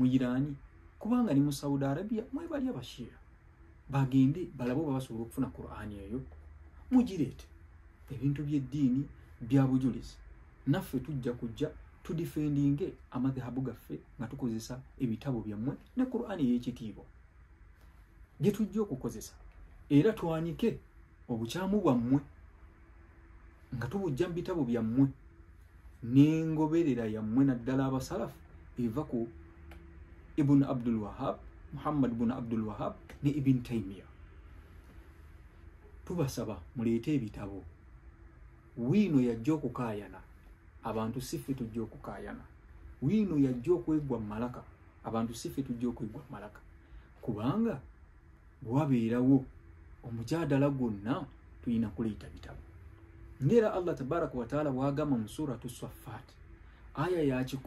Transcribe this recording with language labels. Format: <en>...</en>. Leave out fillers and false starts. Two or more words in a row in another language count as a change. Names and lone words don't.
<lg>Irani kubanga ni mu Saudi Arabia mwebali abashiya bagende balabo babasobola okufuna Qur'an eyo mugireete ebintu by'eddiini bya bujulizi naffe tujja kujja tudifendinge amadhahabu gaffe nga tukozesa ebitabo byammwe ne Qur'an ey'ekitiibwa gye tujja okukozesa era twanike obukyamu bwammwe nga tubujja mu bitabo byammwe n'engoberera yammwe naddala abasalafu eva ku Ibn Abdul Wahhab Muhammad ibn Abdul Wahhab ne Ibn Taymiyyah tubasaba muleete ebitabo wiino yajja okukaayana abantu siffe tujja okukaayana wiino yajja okwegwa malaka abantu siffe tujja okwegwa malaka kubanga bwabeerawo omujadala gwonna tulina kuleeta bitabo ngera</lg> <ar>الله تبارك وتعالى</ar> <lg>bwagamba mu suratu Saffat aya ya</lg>